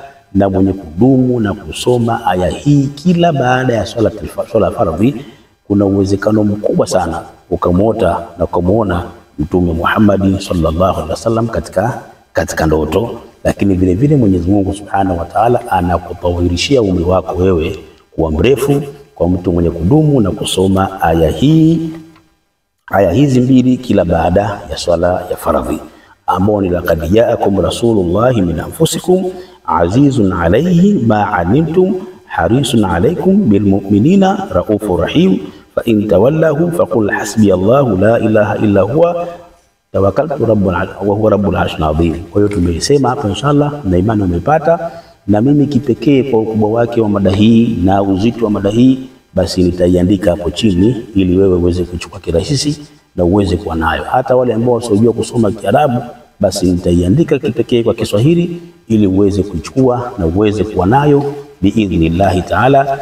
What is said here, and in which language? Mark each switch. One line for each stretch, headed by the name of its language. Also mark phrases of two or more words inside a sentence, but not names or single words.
Swahili: Na mwenye kudumu na kusoma aya hii kila baada ya swala fardhi, kuna uwezekano mkubwa sana ukamwota na kumuona Mtume Muhammad
Arabic: صلى الله عليه وسلم
Swahili: katika ndoto. Lakini vile vile Mwenyezi Mungu
Arabic: سبحانه وتعالى
Swahili: anakutawirishia umri wako wewe kuwa mrefu kwa mtu mwenye kudumu na kusoma aya hizi mbili kila baada ya swala ya faradhi, ambao ni
Arabic: لقد جاءكم رسول الله من أنفسكم عزيز عليه ما عنتم حريص عليكم بالمؤمنين رءوف رحيم فإن تولوا فقل حسبي الله لا إله إلا هو توكلت وهو رب العرش العظيم.
Swahili: Kwa hiyo tumesema hapa inshallah, na imani umepata. Na mimi kipekee kwa ukubwa wake wa mada hii na uzito wa mada hii, basi nitaiandika hapo chini ili wewe uweze kuchukua kirahisi na uweze kuwa nayo. Hata wale ambao wasiojua kusoma Kiarabu, basi nitaiandika kipekee kwa Kiswahili ili uweze kuchukua na uweze kuwa nayo
Arabic: بإذن الله تعالى.